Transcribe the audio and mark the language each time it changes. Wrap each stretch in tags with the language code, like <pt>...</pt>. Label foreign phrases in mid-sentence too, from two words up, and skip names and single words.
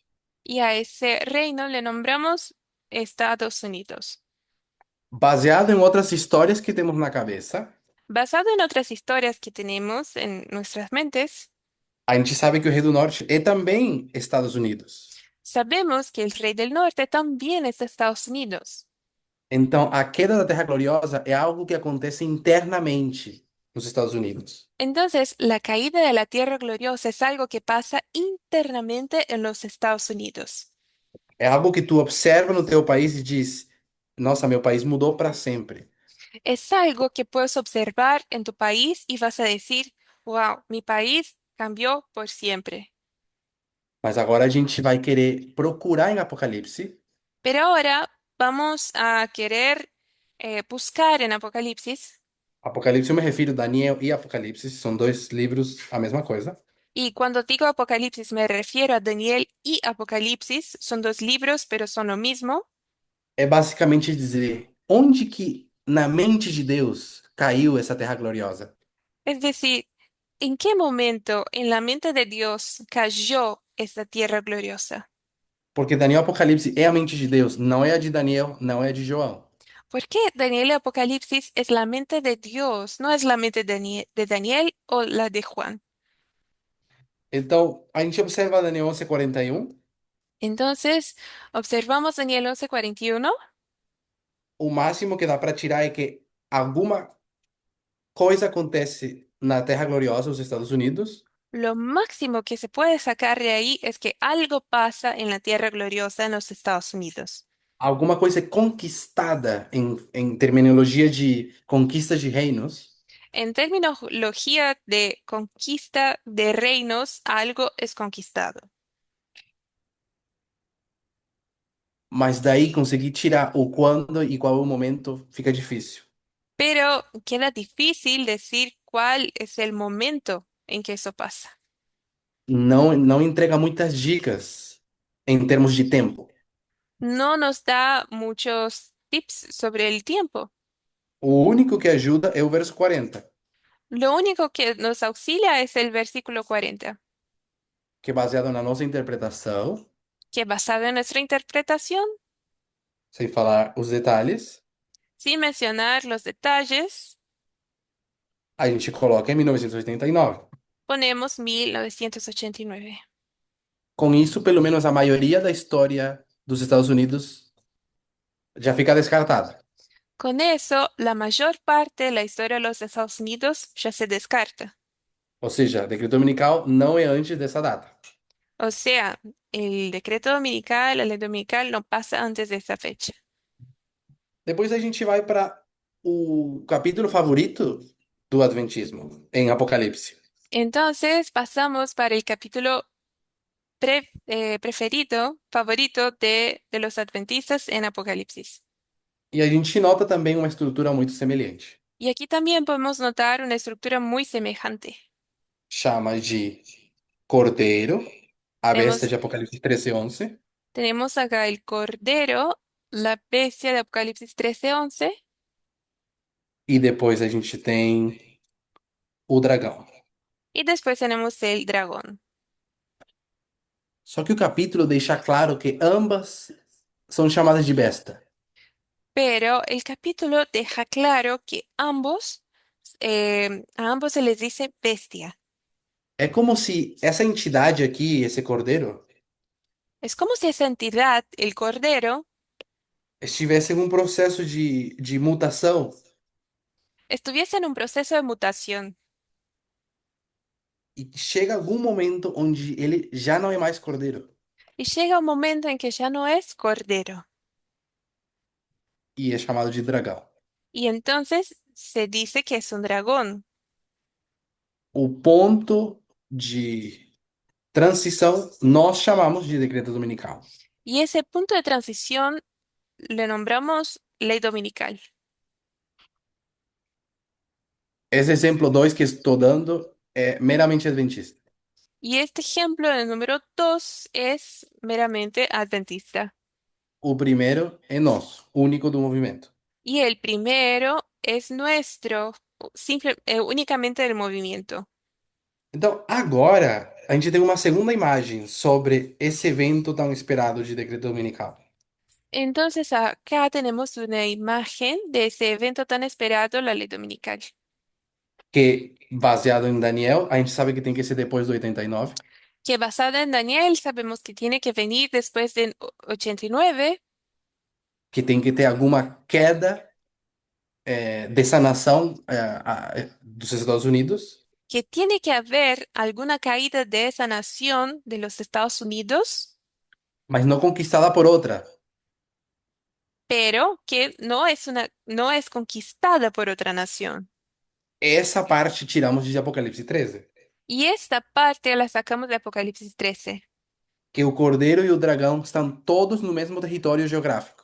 <es>Y a ese reino le nombramos Estados Unidos.</es> <pt>Baseado em outras histórias que temos na cabeça,</pt> <es>Basado en otras historias que tenemos en nuestras mentes,</es> <pt>a gente sabe que o rei do norte é também Estados Unidos.</pt> <es>sabemos que el rey del norte también es de Estados Unidos.</es> <pt>Então, a queda da Terra Gloriosa é algo que acontece internamente nos Estados Unidos.</pt> <es>Entonces, la caída de la tierra gloriosa es algo que pasa internamente en los Estados Unidos.</es> <pt>É algo que tu observa no teu país e diz: nossa, meu país mudou para sempre.</pt> <es>Es algo que puedes observar en tu país y vas a decir, wow, mi país cambió por siempre.</es> <pt>Mas agora a gente vai querer procurar em Apocalipse</pt> <es>Pero ahora vamos a querer buscar en Apocalipsis.</es> <pt>Apocalipse eu me refiro a Daniel e Apocalipse, são dois livros a mesma coisa.</pt> <es>Y cuando digo Apocalipsis me refiero a Daniel y Apocalipsis. Son dos libros, pero son lo mismo.</es> <pt>É basicamente dizer onde que na mente de Deus caiu essa terra gloriosa.</pt> <es>Es decir, ¿en qué momento en la mente de Dios cayó esta tierra gloriosa?</es> <pt>Porque Daniel e Apocalipse é a mente de Deus, não é a de Daniel, não é a de João.</pt> <es>¿Por qué Daniel y Apocalipsis es la mente de Dios, no es la mente de Daniel o la de Juan?</es> <pt>Então, a gente observa Daniel 11:41,</pt> <es>Entonces, observamos Daniel 11:41.</es> <pt>o máximo que dá para tirar é que alguma coisa acontece na terra gloriosa, os Estados Unidos,</pt> <es>Lo máximo que se puede sacar de ahí es que algo pasa en la tierra gloriosa en los Estados Unidos.</es> <pt>alguma coisa é conquistada em terminologia de conquista de reinos.</pt> <es>En terminología de conquista de reinos, algo es conquistado.</es> <pt>Mas daí conseguir tirar o quando e qual é o momento fica difícil.</pt> <es>Pero queda difícil decir cuál es el momento en que eso pasa.</es> <pt>Não entrega muitas dicas em termos de tempo.</pt> <es>No nos da muchos tips sobre el tiempo.</es> <pt>O único que ajuda é o verso 40,</pt> <es>Lo único que nos auxilia es el versículo 40,</es> <pt>que é baseado na nossa interpretação,</pt> <es>que basado en nuestra interpretación,</es> <pt>sem falar os detalhes,</pt> <es>sin mencionar los detalles,</es> <pt>a gente coloca em 1989.</pt> <es>ponemos 1989.</es> <pt>Com isso, pelo menos a maioria da história dos Estados Unidos já fica descartada.</pt> <es>Con eso, la mayor parte de la historia de los Estados Unidos ya se descarta.</es> <pt>Ou seja, decreto dominical não é antes dessa data.</pt> <es>O sea, el decreto dominical, la ley dominical no pasa antes de esa fecha.</es> <pt>Depois a gente vai para o capítulo favorito do Adventismo, em Apocalipse.</pt> <es>Entonces pasamos para el capítulo preferido, favorito de los adventistas en Apocalipsis.</es> <pt>E a gente nota também uma estrutura muito semelhante.</pt> <es>Y aquí también podemos notar una estructura muy semejante.</es> <pt>Chama de Cordeiro, a besta</pt> <es>Tenemos,</es> <pt>de Apocalipse 13:11,</pt> <es>tenemos acá el Cordero, la bestia de Apocalipsis 13:11,</es> <pt>e depois a gente tem o dragão.</pt> <es>y después tenemos el dragón.</es> <pt>Só que o capítulo deixa claro que ambas são chamadas de besta.</pt> <es>Pero el capítulo deja claro que a ambos se les dice bestia.</es> <pt>É como se essa entidade aqui, esse cordeiro,</pt> <es>Es como si esa entidad, el Cordero,</es> <pt>estivesse em um processo de mutação</pt> <es>estuviese en un proceso de mutación</es> <pt>e chega algum momento onde ele já não é mais cordeiro</pt> <es>y llega un momento en que ya no es Cordero.</es> <pt>e é chamado de dragão.</pt> <es>Y entonces se dice que es un dragón.</es> <pt>O ponto de transição nós chamamos de decreto dominical.</pt> <es>Y ese punto de transición le nombramos ley dominical.</es> <pt>Esse exemplo 2 que estou dando é meramente adventista.</pt> <es>Y este ejemplo, el número 2, es meramente adventista.</es> <pt>O primeiro é nosso, único do movimento.</pt> <es>Y el primero es nuestro, únicamente del movimiento.</es> <pt>Então, agora, a gente tem uma segunda imagem sobre esse evento tão esperado de decreto dominical.</pt> <es>Entonces acá tenemos una imagen de ese evento tan esperado, la ley dominical,</es> <pt>Que, baseado em Daniel, a gente sabe que tem que ser depois do 89,</pt> <es>que basada en Daniel sabemos que tiene que venir después del 89,</es> <pt>que tem que ter alguma queda dessa nação dos Estados Unidos,</pt> <es>que tiene que haber alguna caída de esa nación de los Estados Unidos,</es> <pt>mas não conquistada por outra.</pt> <es>pero que no es conquistada por otra nación.</es> <pt>Essa parte tiramos de Apocalipse 13,</pt> <es>Y esta parte la sacamos de Apocalipsis 13,</es> <pt>que o cordeiro e o dragão estão todos no mesmo território geográfico.</pt>